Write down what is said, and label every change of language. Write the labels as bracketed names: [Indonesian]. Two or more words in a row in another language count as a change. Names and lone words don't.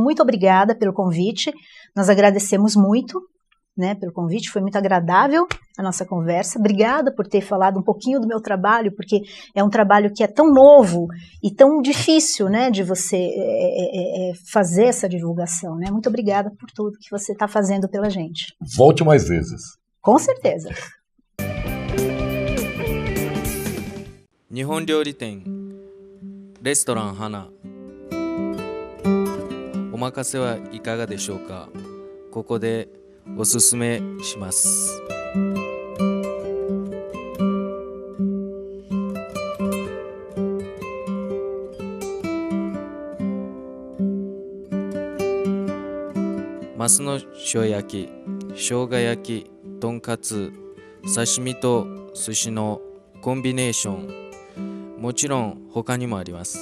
[Portuguese] Muito obrigada pelo convite. Nós agradecemos muito, né, pelo convite, foi muito agradável a nossa conversa. Obrigada por ter falado um pouquinho do meu trabalho, porque é um trabalho que é tão novo e tão difícil, né, de você fazer essa divulgação, né? Muito obrigada por tudo que você está fazendo pela gente. Volte mais vezes. Com certeza. [Japanese] 日本料理店レストラン花お任せはいかがでしょうか。ここでおすすめします。マスの塩焼き、生姜焼き、とんかつ、刺身と寿司のコンビネーション、もちろん他にもあります。